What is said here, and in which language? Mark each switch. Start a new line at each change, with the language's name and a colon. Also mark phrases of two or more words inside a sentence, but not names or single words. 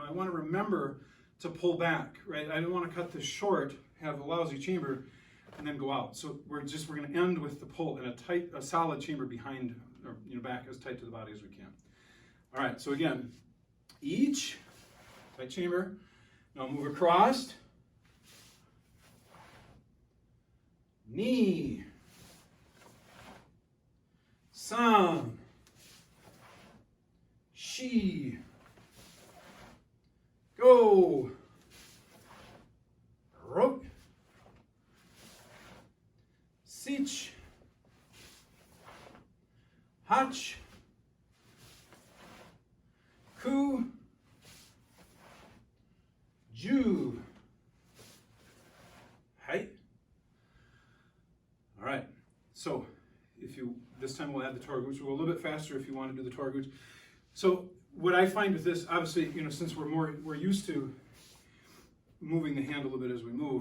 English: I want to remember to pull back, right? I don't want to cut this short, have a lousy chamber, and then go out. So we're going to end with the pull and a solid chamber behind, or back as tight to the body as we can. All right, so again, each tight chamber. Now move across.
Japanese: Ni. San. Shi. Go. Ro. Sich. Hach. Ku. Ju. Hai.
English: All right. So this time we'll add the Toraguchi. We'll go a little bit faster if you want to do the Toraguchi. So what I find with this, obviously, since we're used to moving the hand a little bit as we move.